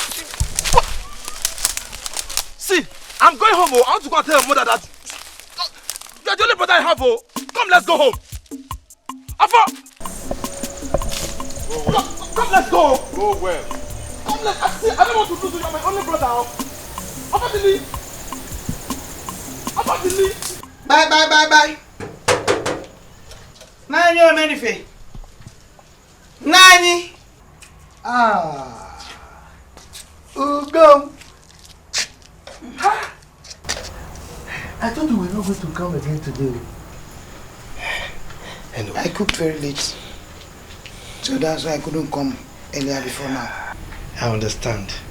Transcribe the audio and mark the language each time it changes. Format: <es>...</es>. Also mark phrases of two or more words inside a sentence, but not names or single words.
<en>See, I'm going home. Oh. I want to go and tell your mother that you're the only brother I have. Oh. Come, let's go home. Aford! Come, let's go. Go well. Come, I don't want to lose you. You're my only brother. Aford, Bye. Nani o Menife? Nani? Ugo. I thought you were not going to come again today. Anyway. I cooked very late. So that's why I couldn't come earlier before now. I understand.</en>